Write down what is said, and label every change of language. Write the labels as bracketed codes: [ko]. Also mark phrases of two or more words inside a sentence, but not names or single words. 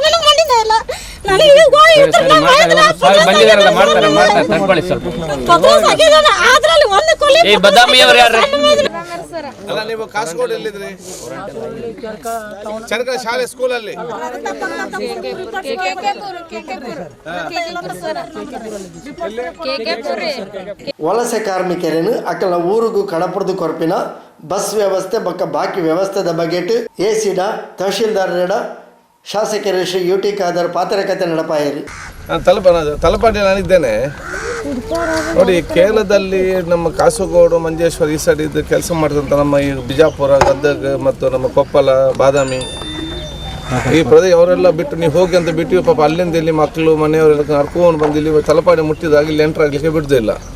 [kn] ನನಗೆ ಮನೆನೇ ಇಲ್ಲ. ನನಗೆ ಈಗ ಅದ್ರಲ್ಲಿ ಒಂದು ಕೊಲಿ ಅಲ್ಲ, ನೀವು ಕಾಸರಗೋಡು ಎಲ್ಲಿದ್ರಿ? ಚರಕ ಶಾಲೆ ಸ್ಕೂಲಲ್ಲಿ [tcy] ವಲಸೆ ಕಾರ್ಮಿಕರೇನು ಅಕಲ ಊರಿಗೂ ಕಡಪುಡ್ದು ಕೊರಪಿನ ಬಸ್ ವ್ಯವಸ್ಥೆ ಬಕ್ಕ ಬಾಕಿ ವ್ಯವಸ್ಥೆದ ಬಗೆಟ್ ಎಸಿಡ ತಹಶೀಲ್ದಾರರ ಶಾಸಕರು ಶ್ರೀ ಯುಟಿ ಖಾದರ್ ಪಾತ್ರಕತೆ ನಡಪಾಯರು. [kn] ತಲಪಾಡಿ ನಾನಿದ್ದೇನೆ ನೋಡಿ. ಕೇರಳದಲ್ಲಿ ನಮ್ಮ ಕಾಸರಗೋಡು, ಮಂಜೇಶ್ವರ ಈ ಸೈಡ್ ಇದು ಕೆಲಸ ಮಾಡಿದಂಥ ನಮ್ಮ ಈ ಬಿಜಾಪುರ, ಗದಗ ಮತ್ತು ನಮ್ಮ ಕೊಪ್ಪಳ, ಬಾದಾಮಿ ಈ ಪ್ರದೇಶ ಅವರೆಲ್ಲ ಬಿಟ್ಟು ನೀವು ಹೋಗಿ ಅಂತ ಬಿಟ್ಟು ಪಾಪ ಅಲ್ಲಿಂದ ಇಲ್ಲಿ ಮಕ್ಕಳು ಮನೆಯವರೆಲ್ಲ ಕರ್ಕೊಂಡು ಬಂದು ಇಲ್ಲಿ ತಲಪಾಡಿ ಮುಟ್ಟಿದಾಗ ಇಲ್ಲಿ ಎಂಟ್ರ್ ಆಗಲಿಕ್ಕೆ ಬಿಡ್ದಿಲ್ಲ.